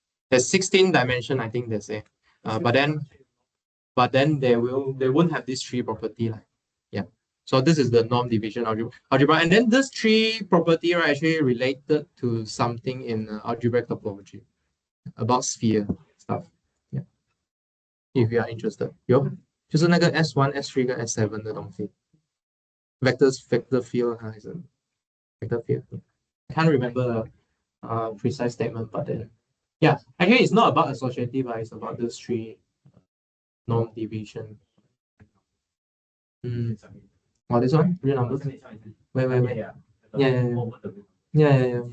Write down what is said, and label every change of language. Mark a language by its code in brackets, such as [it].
[en] There's 16 dimension, I think they say, but then they won't have this three property like. So this is the norm division algebra. And then this three property are actually related to something in algebraic topology about sphere stuff. Yeah. If you are interested. [zh] 就是那个 S1, S3 跟 S7 的东西。 [en] Vector field [zh] 还是 [en] vector field. I can't remember the precise statement, but then yeah, actually it's not about associative, it's about these three norm division. Oh, this one? Real numbers? Wait. Yeah.